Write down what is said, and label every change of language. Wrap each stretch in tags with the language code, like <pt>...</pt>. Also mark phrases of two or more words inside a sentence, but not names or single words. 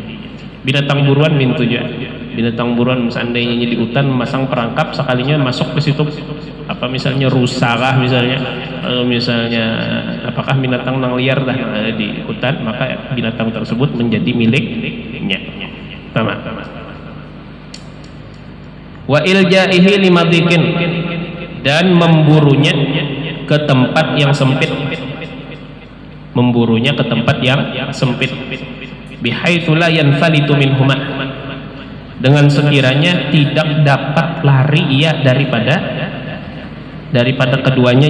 <id>Binatang buruan mintu juga, binatang buruan seandainya di hutan masang perangkap sekalinya masuk ke situ, apa misalnya rusa kah misalnya, misalnya apakah binatang nang liar dah di hutan, maka binatang tersebut menjadi miliknya. Sama.</id> <ar>وإلجائه إلى مضيق,</ar> <id>dan memburunya ke tempat yang sempit, memburunya ke tempat yang sempit,</id> <ar>بحيث لا ينفلت منهما,</ar> <id>dengan sekiranya tidak dapat lari ia daripada keduanya.</id>